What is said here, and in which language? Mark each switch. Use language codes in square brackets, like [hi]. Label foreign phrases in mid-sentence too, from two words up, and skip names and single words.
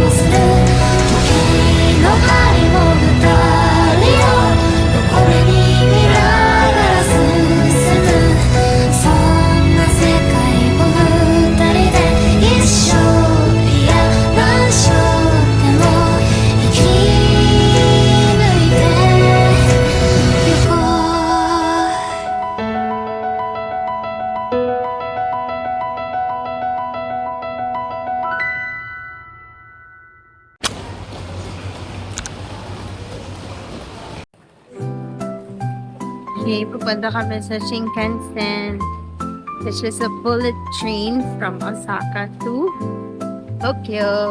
[ja] をする時の針も二人を横目に見ながら進むそんな世界を二人で一生いや何生でも生き抜いてゆこう [tl] Okay, pupunta kami sa Shinkansen, [en] which is a bullet train from Osaka to Tokyo.